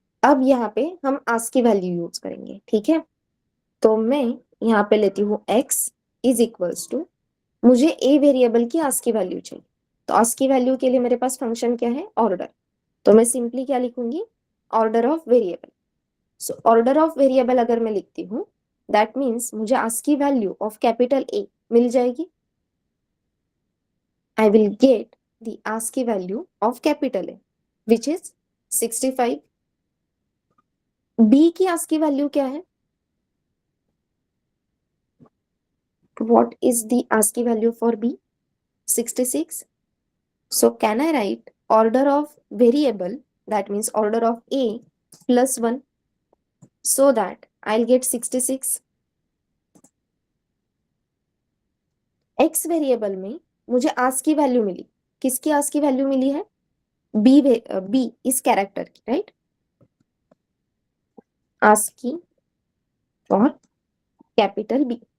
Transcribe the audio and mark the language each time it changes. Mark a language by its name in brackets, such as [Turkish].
[Hindi] अब यहाँ पे हम आस्की वैल्यू यूज करेंगे, ठीक है। तो मैं यहाँ पे लेती हूँ x इज इक्वल्स टू, मुझे a वेरिएबल की आस्की वैल्यू चाहिए, तो आस्की वैल्यू के लिए मेरे पास फंक्शन क्या है, ऑर्डर। तो मैं सिंपली क्या लिखूंगी, order of variable. [English] so order of variable [Hindi] अगर मैं लिखती हूँ दैट मीन्स मुझे ASCII value of capital A मिल जाएगी। [English] I will get the ASCII value of capital A, which is 65. [Hindi] B की ASCII value क्या है? [English] What is the ASCII value for B? 66. So can I write order of variable, that means order of A plus 1, so that I'll get 66. [Hindi] X variable में मुझे ASCII value मिली, किसकी ASCII value मिली है, B इस character की, right. [English] ASCII for capital B।